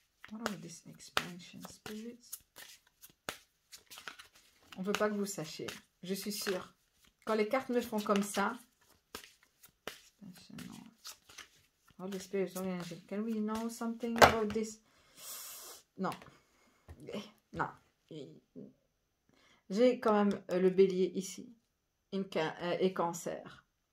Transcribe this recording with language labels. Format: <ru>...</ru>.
<en>What are these expansion spirits?</en> <fr>On ne veut pas que vous sachiez. Je suis sûre. Quand les cartes me font comme ça.</fr> <en>Oh, the spirits of angel. Can we know something about this?</en> <fr>Non. Non. J'ai quand même le bélier ici. Et cancer.</fr>